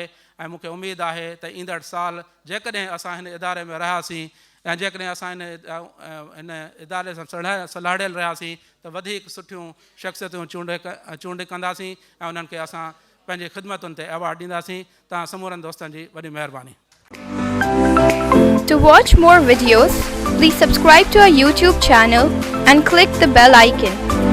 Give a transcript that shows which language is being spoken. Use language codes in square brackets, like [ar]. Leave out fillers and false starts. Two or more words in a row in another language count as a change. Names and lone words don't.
[sd] ऐं मूंखे उमेदु आहे त ईंदड़ साल जेकॾहिं असां हिन इदारे में रहियासीं ऐं जेकॾहिं असां हिन इदारे सां सलाहियल रहियासीं त वधीक सुठियूं शख़्सियतूं चूंड कंदासीं ऐं उन्हनि खे असां पंहिंजी ख़िदमतुनि ते एवार्ड ॾींदासीं। तव्हां समूरनि दोस्तनि जी वॾी महिरबानी। [en] To watch more videos, please subscribe to our YouTube channel and click the bell icon.